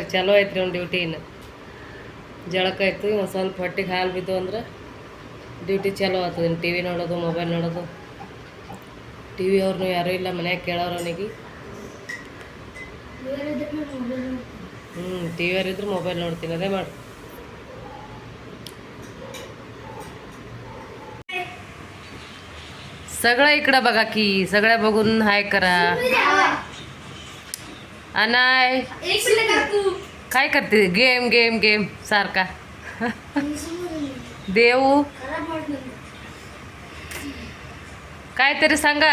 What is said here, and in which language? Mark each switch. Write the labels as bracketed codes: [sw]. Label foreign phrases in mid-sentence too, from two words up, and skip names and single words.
[kn] ಚಲೋ ಐತ್ರಿ ಅವ್ನು ಡ್ಯೂಟಿ. ಇನ್ನು ಜಳಕ ಆಯ್ತು. ಒಂದು ಸ್ವಲ್ಪ ಹೊಟ್ಟಿಗೆ ಹಾಲು ಬಿದ್ದು ಅಂದ್ರೆ ಡ್ಯೂಟಿ ಚಲೋ ಆಗ್ತದೆ. ಇನ್ನು ಟಿ ವಿ ನೋಡೋದು, ಮೊಬೈಲ್ ನೋಡೋದು. ಟಿ ವಿ ಅವ್ರನ್ನೂ ಯಾರೂ ಇಲ್ಲ ಮನ್ಯಾಗ ಕೇಳೋರು ಅವನಿಗೆ. ಟಿ ವಿ ಅವ್ರು ಇದ್ರೆ ಮೊಬೈಲ್ ನೋಡ್ತೀನಿ. ಅದೇ ಮಾಡಿ. [mr] सगळं इकडं बघा की. सगळ्या बघून हाय करा. अनाय काय करते? [en] game game game [mr] सारखा. देऊ काहीतरी सांगा.